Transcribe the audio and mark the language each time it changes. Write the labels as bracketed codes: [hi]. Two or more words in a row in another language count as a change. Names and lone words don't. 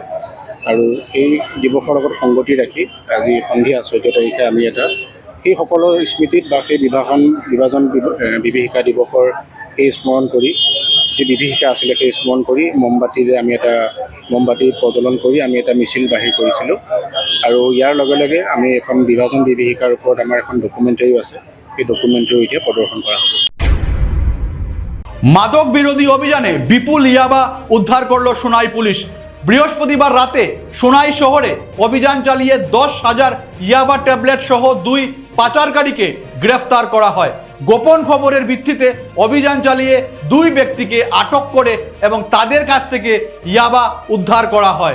[as] আৰু সেই দিৱসৰ লগত সংগতি ৰাখি আজি সন্ধিয়া 14 তাৰিখে আমি এটা সেই সকলৰ স্মৃতিত বা সেই বিভাজন বিভীষিকা দিৱসৰ সেই স্মৰণ কৰি, যি বিভীষিকা আছিলে সেই স্মৰণ কৰি মমবাতিৰে আমি এটা মমবাতি প্ৰজ্বলন কৰি আমি এটা মিছিল বাহিৰ কৰিছিলোঁ। আৰু ইয়াৰ লগে লগে আমি এখন বিভাজন বিভীষিকাৰ ওপৰত আমাৰ এখন ডকুমেণ্টাৰীও আছে, সেই ডকুমেণ্টাৰীও এতিয়া প্ৰদৰ্শন কৰা হ'ব। [bn] মাদক বিরোধী অভিযানে বিপুল ইয়াবা উদ্ধার করলো সোনাই পুলিশ। বৃহস্পতিবার রাতে সোনাই শহরে অভিযান চালিয়ে 10,000 ইয়াবা ট্যাবলেট সহ 2 পাচারকারীকে গ্রেফতার করা হয়। গোপন খবরের ভিত্তিতে অভিযান চালিয়ে 2 ব্যক্তিকে আটক করে এবং তাদের কাছ থেকে ইয়াবা উদ্ধার করা হয়।